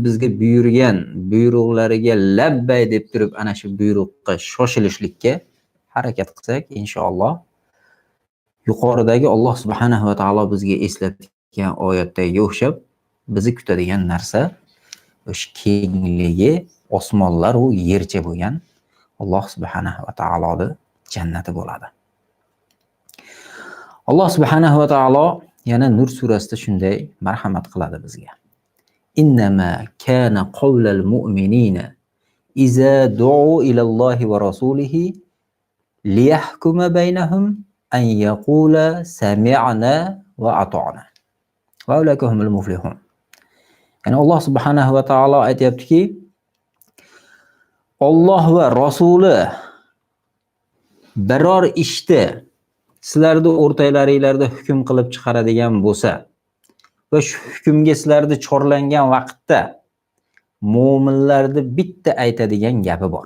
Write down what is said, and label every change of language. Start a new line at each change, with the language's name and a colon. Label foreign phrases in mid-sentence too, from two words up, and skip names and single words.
Uzbek: bizga buyurgan buyruqlariga labbay deb turib ana shu buyruqqa shoshilishlikka harakat qilsak, inshaalloh yuqoridagi Alloh
Arabic: سبحانه وتعالى
Uzbek: bizga eslatgan oyatdagi o'xshab bizni kutadigan narsa o'sha kengligi osmonlar va yercha bo'lgan Alloh
Arabic: سبحانه وتعالى
Uzbek: jannati bo'ladi. Alloh
Arabic: سبحانه وتعالى
Uzbek: yana Nur surasida shunday marhamat qiladi bizga.
Arabic: إنما كان قول المؤمنين إذا دعوا إلى الله ورسوله ليحكم بينهم أن يقولوا سمعنا وأطعنا وأولئك هم المفلحون.
Uzbek: Ya'ni Alloh
Arabic: سبحانه وتعالى
Uzbek: aytayaptiki, Alloh va rasuli biror ishda sizlarning o'rtalaringlarda hukm qilib chiqaradigan bo'lsa va shu hukmga sizlarda chorlangan vaqtda mo'minlarning bitta aytadigan gapi bor.